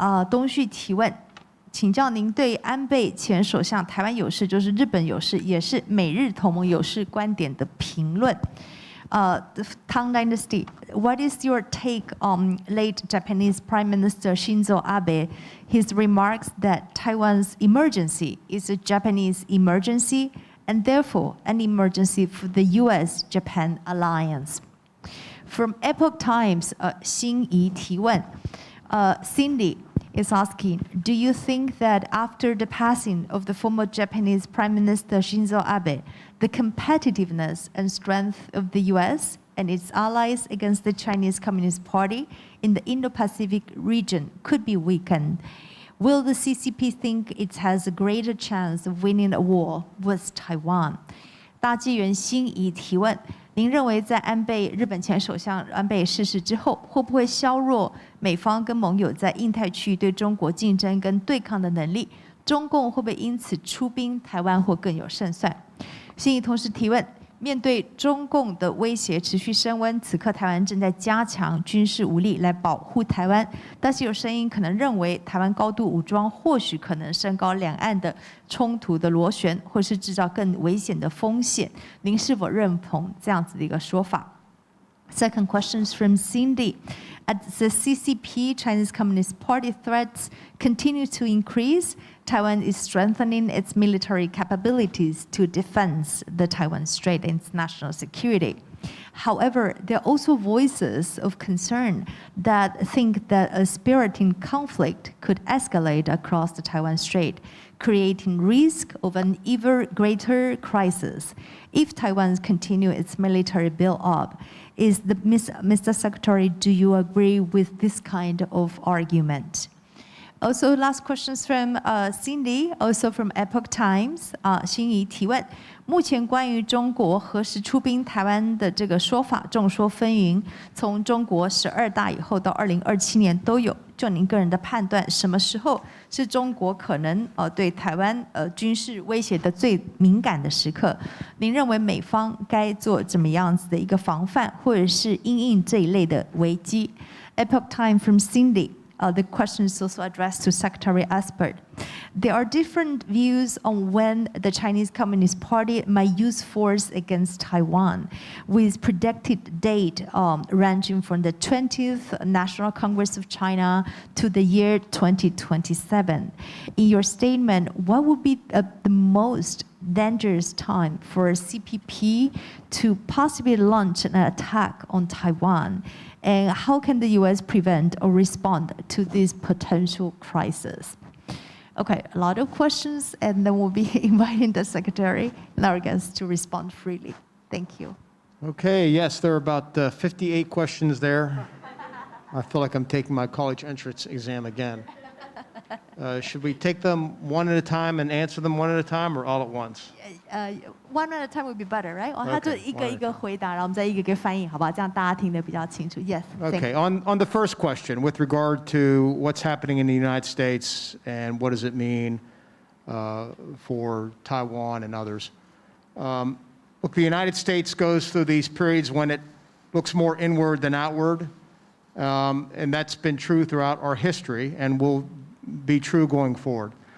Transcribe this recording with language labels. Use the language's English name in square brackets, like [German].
[Chinese] 东旭提问，请教您对安倍前首相台湾有事，就是日本有事，也是美日同盟有事观点的评论。 [English] The Tang Dynasty, what is your take on late Japanese Prime Minister Shinzo Abe, his remarks that Taiwan's emergency is a Japanese emergency and therefore an emergency for the US-Japan alliance? From Epoch Times, [Chinese] 辛怡提问, [English] Cindy is asking, do you think that after the passing of the former Japanese Prime Minister Shinzo Abe, the competitiveness and strength of the US and its allies against the Chinese Communist Party in the Indo-Pacific region could be weakened. Will the CCP think it has a greater chance of winning a war with Taiwan? [Chinese] 大纪元心仪提问：您认为在日本前首相安倍逝世之后，会不会削弱美方跟盟友在印太区域对中国竞争跟对抗的能力？中共会不会因此出兵台湾或更有胜算？心仪同时提问：面对中共的威胁持续升温，此刻台湾正在加强军事武力来保护台湾，但是有声音可能认为台湾高度武装或许可能升高两岸的冲突的螺旋，或是制造更危险的风险。您是否认同这样子的一个说法？ [English] Second question is from Cindy. As the CCP, Chinese Communist Party threats continue to increase, Taiwan is strengthening its military capabilities to defend the Taiwan Strait and its national security. However, there are also voices of concern that think that a spiriting conflict could escalate across the Taiwan Strait, creating risk of an even greater crisis if Taiwan continues its military build-up. Mr. Secretary, do you agree with this kind of argument? Also, last questions from Cindy, also from Epoch Times. [Chinese] 心仪提问：目前关于中国何时出兵台湾的这个说法众说纷纭，从中国12大以后到2027年都有。就您个人的判断，什么时候是中国可能对台湾军事威胁的最敏感的时刻？您认为美方该做怎么样子的一个防范，或者是因应这一类的危机 ？ [English] Epoch Time from Cindy. The question is also addressed to Secretary Esper. There are different views on when the Chinese Communist Party might use force against Taiwan, with predicted date ranging from the 20th National Congress of China to the year 2027. In your statement, what would be the most dangerous time for CPP to possibly launch an attack on Taiwan? And how can the U.S. prevent or respond to this potential crisis? Okay, a lot of questions, and then we'll be inviting the Secretary and our guests to respond freely. Thank you. Okay, yes, there are about 58 questions there. I feel like I'm taking my college entrance exam again. Should we take them one at a time and answer them one at a time, or all at once? One at a time would be better, right? [Chinese] 他就 [English] Okay, [Chinese] 一个一个回答，然后我们再一个一个翻译，好不好？这样大家听得比较清楚。 [English] Yes. Okay, on the first question, with regard to what's happening in the United States and what does it mean for Taiwan and others. Look, the United States goes through these periods when it looks more inward than outward, and that's been true throughout our history and will be true going forward.